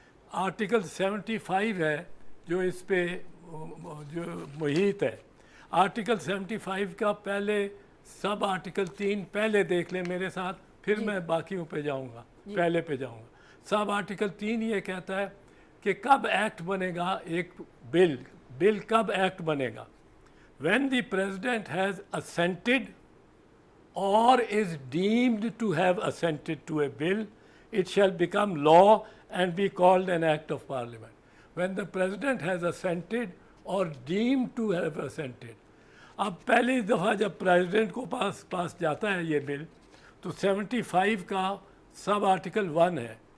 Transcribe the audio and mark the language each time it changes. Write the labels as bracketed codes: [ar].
[ur] Article 75 ہے جو اس پہ جو محیط ہے. آرٹیکل 75 کا پہلے سب آرٹیکل 3 پہلے دیکھ لیں میرے ساتھ, پھر میں باقیوں پہ جاؤں گا, پہلے پہ جاؤں گا. سب آرٹیکل 3 یہ کہتا ہے کہ کب ایکٹ بنے گا ایک بل کب ایکٹ بنے گا. [en] when the president has assented or is deemed to have assented to a bill, it shall become law and be called an act of parliament. When the president has assented or deemed to have assented. [ur] اب پہلی دفعہ جب president کو پاس جاتا ہے یہ بل تو 75 کا سب آرٹیکل 1 ہے.